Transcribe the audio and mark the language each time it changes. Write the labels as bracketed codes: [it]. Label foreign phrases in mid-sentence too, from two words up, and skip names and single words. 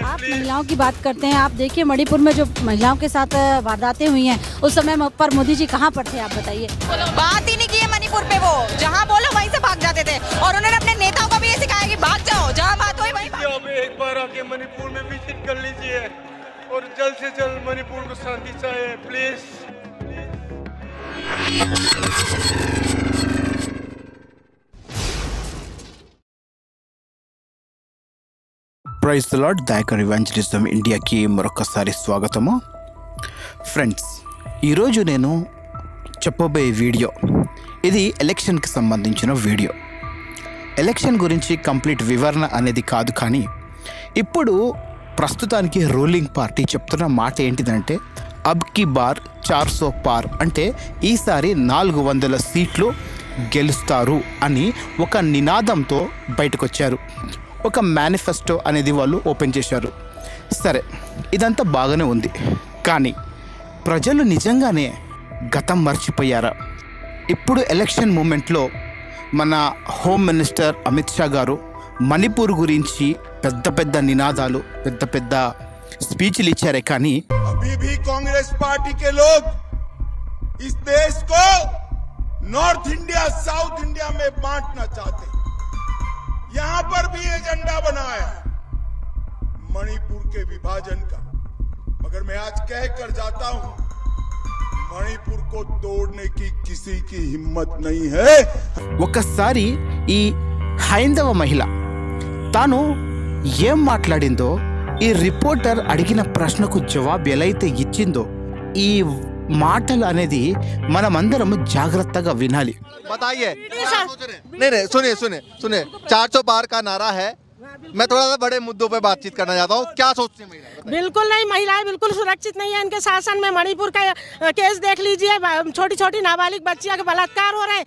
[hi] आप महिलाओं की बात करते हैं, आप देखिए मणिपुर में जो महिलाओं के साथ वारदातें हुई हैं उस समय पर मोदी जी कहाँ पर थे, आप बताइए। बात ही नहीं की है मणिपुर पे, वो जहाँ बोलो वहीं से भाग जाते थे और उन्होंने अपने नेताओं को भी ये सिखाया कि भाग जाओ, जहाँ बात हुई वहीं भाग। आप एक बार आके मणिपुर में विजिट कर लीजिए और जल्द से जल्द मणिपुर को शांति चाहिए प्लीज। [en] Praise the Lord. [te] దైకర్ ఇవాంజలిజం ఇండియాకి మరొకసారి స్వాగతము. ఫ్రెండ్స్, ఈరోజు నేను చెప్పబోయే వీడియో ఇది ఎలక్షన్కి సంబంధించిన వీడియో. ఎలక్షన్ గురించి కంప్లీట్ వివరణ అనేది కాదు, కానీ ఇప్పుడు ప్రస్తుతానికి [en] ruling party [te] చెప్తున్న మాట ఏంటిదంటే [hi] अब की बार 400 पार, [te] అంటే ఈసారి 400 సీట్లు గెలుస్తారు అని ఒక నినాదంతో బయటకొచ్చారు. ఒక మేనిఫెస్టో అనేది వాళ్ళు ఓపెన్ చేశారు. సరే, ఇదంతా బాగానే ఉంది, కానీ ప్రజలు నిజంగానే గతం మర్చిపోయారా? ఇప్పుడు [en] election momentలో [te] మన [en] home minister [te] అమిత్ షా గారు మణిపూర్ గురించి పెద్ద పెద్ద నినాదాలు, పెద్ద పెద్ద స్పీచ్లు ఇచ్చారే, కానీ [hi] अभी भी कांग्रेस पार्टी के लोग इस देश को नॉर्थ इंडिया साउथ इंडिया में बांटना चाहते हैं। यहां पर भी एजेंडा बनाया मणिपुर के विभाजन का, मगर मैं आज कह कर जाता हूं मणिपुर को तोड़ने की किसी की हिम्मत नहीं है। [te] ఒకసారి ఈ హైందవ మహిళ తాను ఏం మాట్లాడిందో, ఈ రిపోర్టర్ అడిగిన ప్రశ్నకు జవాబు ఎలా అయితే ఇచ్చిందో, ఈ మాటలు అనేది మనమందరం జాగ్రత్తగా వినాలి. [hi] बताइए। नहीं, सुनिए सुनिए सुनिए, 400 पार का नारा है। मैं थोड़ा सा बड़े मुद्दों पे बातचीत करना चाहता हूँ। क्या सोचते हैं महिलाएं? बिल्कुल नहीं, महिलाएं बिल्कुल सुरक्षित नहीं है इनके शासन में। मणिपुर का केस देख लीजिए, छोटी छोटी नाबालिग बच्चियों के बलात्कार हो रहे हैं।